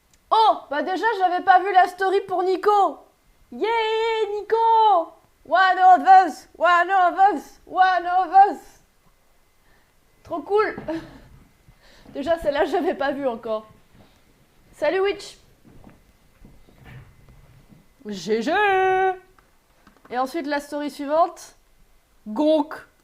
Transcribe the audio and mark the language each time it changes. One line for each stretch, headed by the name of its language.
French: Oh, bah déjà, j'avais pas vu la story pour Nico.
English: Yeah, Nico. One of us, one of us, one of us.
French: Trop cool. Déjà, celle-là, j'avais pas vu encore. Salut Witch. GG. Et ensuite, la story suivante. Gonk.